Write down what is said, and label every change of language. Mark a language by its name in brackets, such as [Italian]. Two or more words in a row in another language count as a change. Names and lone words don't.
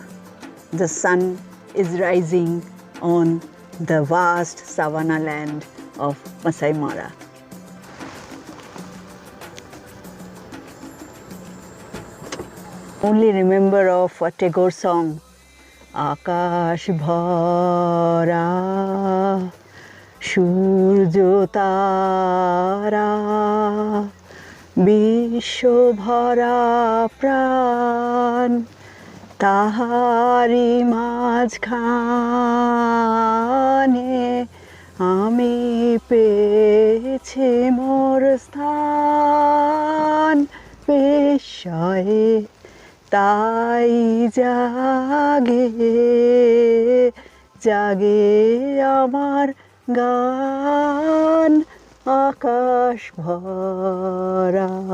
[English] The sun is rising on the vast savanna land of Masaimara. Only remember of a Tagore song, Akash [Bangla] ভরা সূর্য তারা বিশ্ব ভরা প্রাণ তাহারি মাঝখানে আমি পেয়েছি মোর স্থান বিস্ময়ে তাই জাগে জাগে আমার গান আকাশ ভরা.